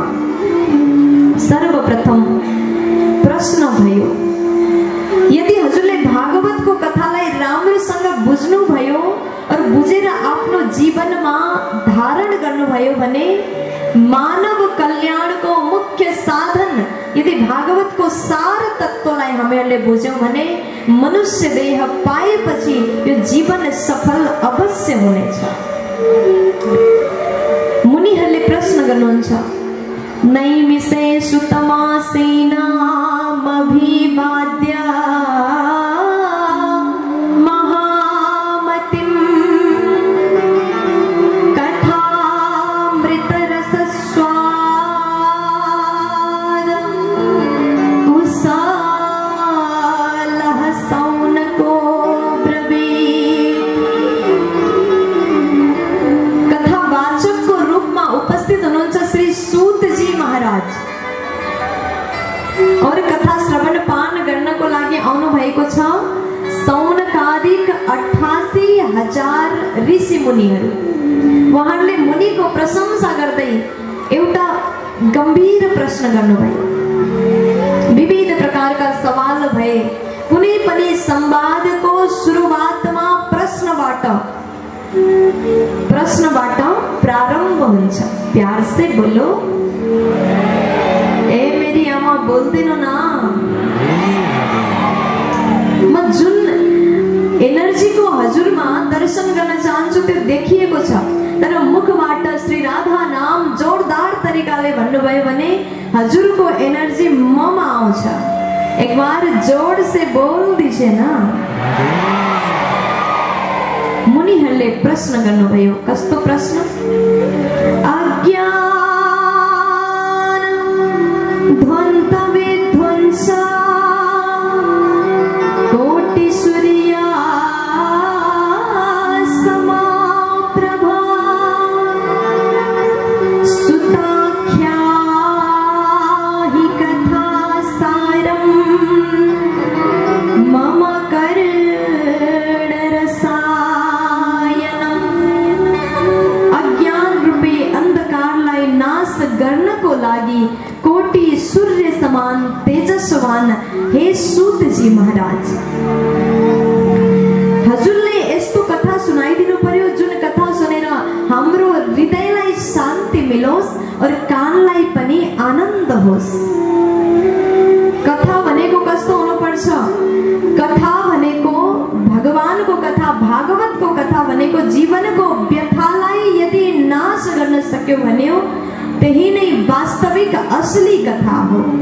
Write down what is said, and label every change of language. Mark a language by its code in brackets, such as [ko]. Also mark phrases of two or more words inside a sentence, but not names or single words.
[ne] सर्वप्रथम प्रश्न भयो, यदि हजुरले भागवतको कथालाई राम्रोसँग बुझ्नु भयो और बुझेर आफ्नो जीवनमा धारण गर्नुभयो भने मानव कल्याणको मुख्य साधन यदि भागवतको सार तत्त्वलाई हामीहरूले बुझ्यौं भने मनुष्य देह पाएपछि यो जीवन सफल अवश्य हुनेछ। मुनिहरूले प्रश्न गर्नुहुन्छ, [sa] नैमिषेषु तमासेनामभिवाद्य महामतिं कथामृतरसस्वाद कुशालः सौनको ब्रवीत्। [hi] कथावाचक को रूप में [ne] उपस्थित हुनुहुन्छ श्री सूत जी महाराज और कथा श्रवण पान गर्नको लागि आउनु भएको छ सौनकादिक 88,000 ऋषि मुनिहरू। उहाँहरूले मुनिको प्रशंसा गर्दै एउटा गम्भीर प्रश्न गर्नुभयो। विविध प्रकारका सवाल भए। कुनै पनि संवादको सुरुवातमा प्रश्नबाट प्रारम्भ हुन्छ। [hi] प्यार से बोलो, [ne] ए मेरी आमा बोल्दिनु न। म जुन एनर्जीको हजुरमा दर्शन गर्न चाहन्छु त्यो देखिएको छ, तर मुखबाट श्री राधा नाम जोरदार तरिकाले भन्नुभयो भने हजुरको एनर्जी ममा आउँछ। [hi] एक बार जोड से बोल दीजिए ना। [ne] मुनिहरूले प्रश्न गर्नुभयो। कस्तो प्रश्न? [sa] अज्ञान ध्वन्त विध्वंस कोटि सूर्य समाप्रभा सुताख्या हि कथा सारं [ne] मम गर्नको लागि कोटि सूर्य समान तेजस्वान हे सूत जी महाराज, हजुरले यस्तो कथा सुनाइदिनु पर्यो जुन कथा सुनेर हाम्रो हृदयलाई शान्ति मिलोस् और कानलाई पनि आनन्द होस्। कथा भनेको कस्तो हुनुपर्छ? कथा भनेको भगवानको कथा, भागवतको कथा भनेको जीवनको व्यथालाई यदि नाश गर्न सक्यो भन्यो त्यही नै वास्तविक असली कथा हो।